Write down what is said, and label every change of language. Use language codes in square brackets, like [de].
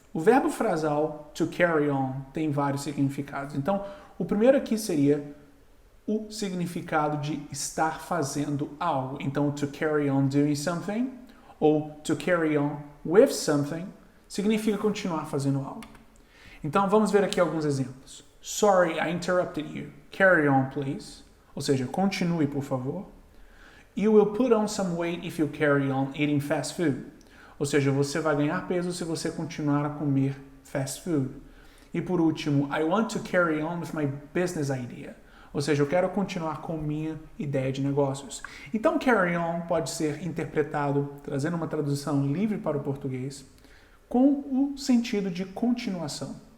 [pt] O verbo frasal to carry on tem vários significados. Então, o primeiro aqui seria o significado de estar fazendo algo. Então, [en] to carry on doing something [pt] ou [en] to carry on with something [pt] significa continuar fazendo algo. Então, vamos ver aqui alguns exemplos. [en] Sorry, I interrupted you. Carry on, please. [pt] Ou seja, continue, por favor. [en] You will put on some weight if you carry on eating fast food. [pt] Ou seja, você vai ganhar peso se você continuar a comer fast food. E por último, [en] I want to carry on with my business idea. [pt] Ou seja, eu quero continuar com minha ideia de negócios. Então, carry on pode ser interpretado, trazendo uma tradução livre para o português, com o sentido de continuação.